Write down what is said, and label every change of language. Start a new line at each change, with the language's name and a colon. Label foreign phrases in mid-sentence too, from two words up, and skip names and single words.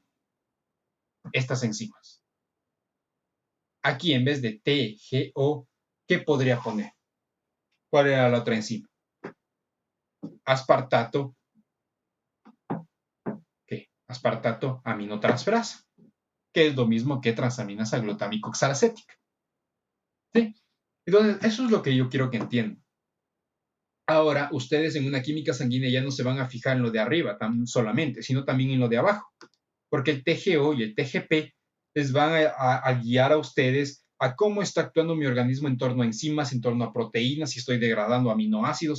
Spanish: Estas enzimas. Aquí en vez de T, G, O, ¿qué podría poner? ¿Cuál era la otra enzima? Aspartato, ¿qué? Aspartato aminotransferasa, que es lo mismo que transaminasa glutámico oxalacética. ¿Sí? Entonces, eso es lo que yo quiero que entiendan. Ahora, ustedes en una química sanguínea ya no se van a fijar en lo de arriba solamente, sino también en lo de abajo, porque el TGO y el TGP les van a guiar a ustedes a cómo está actuando mi organismo en torno a enzimas, en torno a proteínas, si estoy degradando aminoácidos.